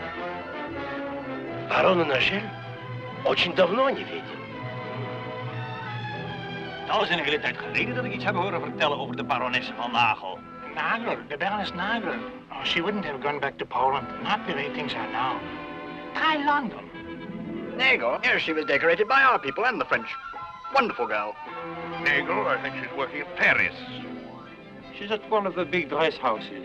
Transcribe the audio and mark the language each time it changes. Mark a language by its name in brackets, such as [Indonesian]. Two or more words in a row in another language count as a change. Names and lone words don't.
[Russian] Барона Нажель очень давно не видел. [Dutch] Nou is een hele tijd geleden dat ik iets heb horen vertellen over de baronesse van Nagel. [English] Nagel, the Baroness Nagel. Oh, she wouldn't have gone back to Poland. Not the way things are now. Try London. Nagel? Yes, she was decorated by our people and the French. Wonderful girl. Nagel, I think she's working in Paris. She's at one of the big dress houses.